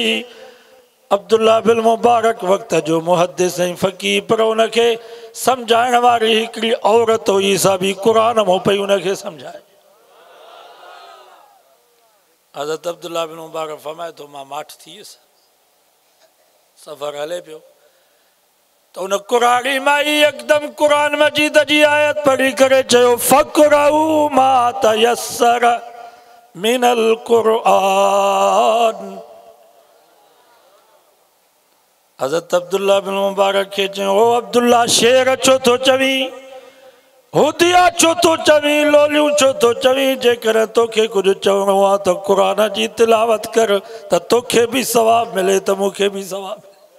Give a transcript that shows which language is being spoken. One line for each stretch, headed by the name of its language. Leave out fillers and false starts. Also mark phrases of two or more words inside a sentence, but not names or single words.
Sindhi: अब्दुल्ला बिन मुबारक वक़्त जो मुहद्दिस ऐं फ़क़ीह, पर उनखे सम्झाइण वारी हिकिड़ी औरत हुई, सा बि क़ुरान मां पई उनखे सम्झाए। हज़रत अब्दुल्ला बिन मुबारक फरमाए थो मां माठ थी वियुसि, सफ़र हले पियो तो उन कुरारी माई एकदम कुरान मजीद जी आयत पढ़ी करे चयो
Arabic: فاقرؤوا ما تيسر من القرآن.
Sindhi: हज़रत अब्दुल्ला बिन मुबारक खे चयो ओ अब्दुल्ला, शेर छो थो चवी, हुदिया छो थो चवी, लोलियूं छो थो चवी? जेकर तोखे कुछ चवणो आहे त क़ुरान जी तिलावत कर, त तोखे भी सवाब मिले त मूंखे भी सवाब मिले।